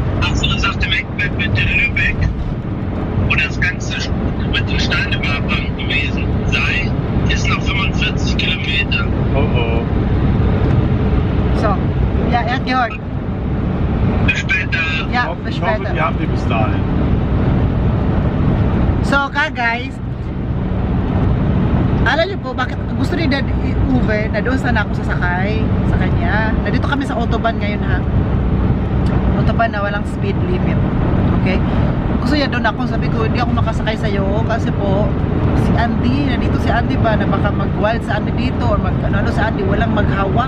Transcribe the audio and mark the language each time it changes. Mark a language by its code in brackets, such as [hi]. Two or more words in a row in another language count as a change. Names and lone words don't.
[de] Achso, das auf dem Eckbett mit der Lübeck, wo das ganze mit den Steinebergbahn gewesen sei, ist noch 45 Kilometer. Oh. So, ja, er hat gehört. Bis später. Ja, bis Ich hoffe, später. die haben die bis dahin. So, [tl] guys, alam niyo po, bakit gusto ni Dad Uwe na doon sana ako sasakay sa kanya. Nandito kami sa autobahn ngayon, ha. Autobahn na walang [en] speed limit. [tl] Okay? Gusto niya doon ako, sabi ko, hindi ako makasakay sa'yo kasi po, si Andy, nandito si Andy ba, na baka mag-wild sa Andy dito or ano sa Andy, walang maghawak.